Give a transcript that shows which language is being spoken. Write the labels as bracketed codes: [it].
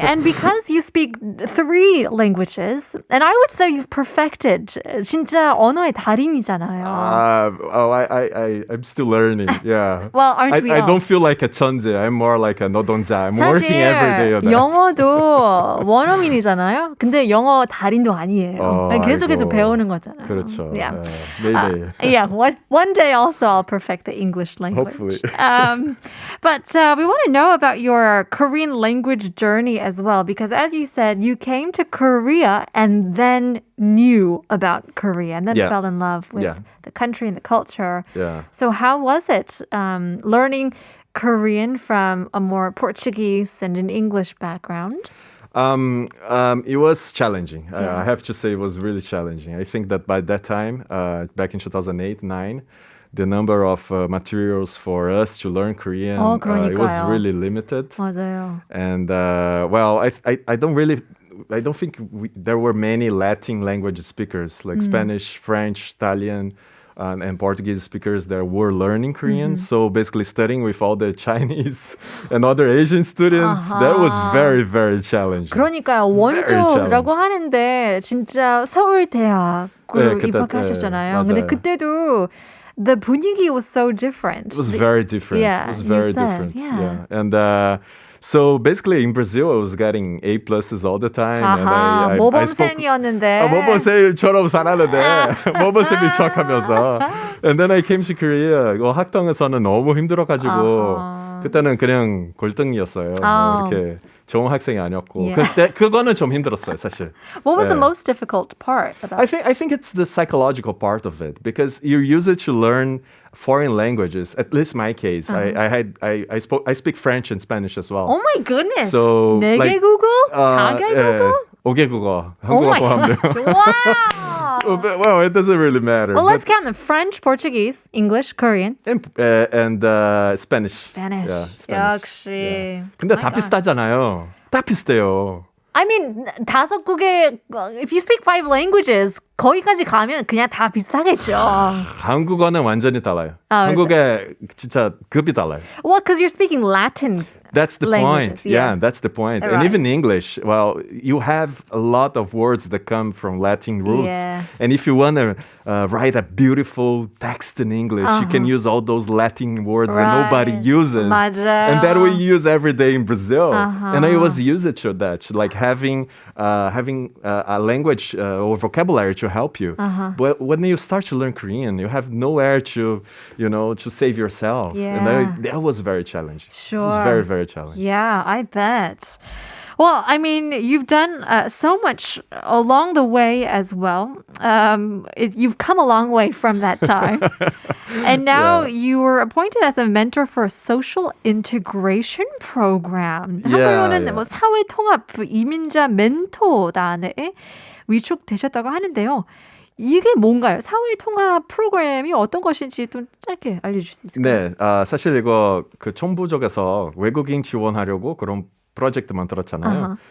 [en] And because you speak 3 languages, and I would say you've perfected, [ko] 진짜 언어의 달인이잖아요. [en] I'm still learning. Yeah. Well, aren't we I all? don't feel like a 천재. I'm more like a 노동자. I'm working every day on [ko] 사실 [en] that. [ko] 영어도 원어민이잖아요. 근데 영어 달인도 아니에요. 계속 배우는 거잖아요. 그렇죠. [en] Yeah. Maybe. Yeah, one day also I'll perfect the English language. Hopefully. But we want to know about your Korean language journey as well, because as you said, you came to Korea and then knew about Korea and then fell in love with the country and the culture. Yeah. So how was it learning Korean from a more Portuguese and an English background? It was challenging. I have to say it was really challenging. I think that by that time, back in 2008-9, the number of materials for us to learn Korean, it was really limited. [ko] 맞아요. [en] And I don't think there were many Latin language speakers like Spanish, French, Italian, and Portuguese speakers that were learning Korean. So basically studying with all the Chinese and other Asian students, that was very, very challenging. [ko] 그러니까요. 원조라고 하는데 진짜 서울대학으로 입학하셨잖아요. 근데 그때도 [en] the 분위기 was so different. It was very different. Yeah, it was very you said, different. Yeah. And so basically in Brazil, I was getting A pluses all the time. 아하, and [ko] 모범생이었는데. 모범생처럼 살았는데 모범생이 척하면서. [en] And then I came to Korea. [ko] 학당에서는 너무 힘들어가지고 그때는 그냥 골등이었어요. 이렇게 좋은 학생이 아니었고 그때 그거는 좀 힘들었어요, 사실. [en] What was the most difficult part about I think it's the psychological part of it because you use it to learn foreign languages. At least my case, I speak French and Spanish as well. Oh my goodness. So [ko] 4개 국어? 4개 국어? 5개 국어. 한국어 포함돼요. [en] Wow. Well, it doesn't really matter. Well, let's count them. French, Portuguese, English, Korean. And Spanish. Spanish. Yeah, Spanish. [ko] 역시. Yeah. 근데 다 비슷하잖아요. 다 비슷해요. [en] I mean, 5국의, if you speak 5 languages, [ko] 거기까지 가면 그냥 다 비슷하겠죠. 한국어는 완전히 달라요. 한국의 진짜 급이 달라요. [en] Well, because you're speaking Latin. That's the languages, point. Yeah, that's the point. Right. And even English, well, you have a lot of words that come from Latin roots. Yeah. And if you want to write a beautiful text in English, you can use all those Latin words that nobody uses. [ko] 맞아요. [en] And that we use every day in Brazil. And I was used to that, like having a language or vocabulary to help you. But when you start to learn Korean, you have nowhere to save yourself. Yeah. And that was very challenging. Sure. It was very, very challenging. Yeah, I bet. Well, I mean, you've done so much along the way as well. You've come a long way from that time. And now you were appointed as a mentor for a social integration program. [ko] 한국어로는 뭐 사회통합 이민자 멘토단에 위촉되셨다고 하는데요. 이게 뭔가요? 사회통합 프로그램이 어떤 것인지 좀 짧게 알려줄 수 있을까요? 네, 사실 이거 그 정부 쪽에서 외국인 지원하려고 그런 프로젝트 만들었잖아요.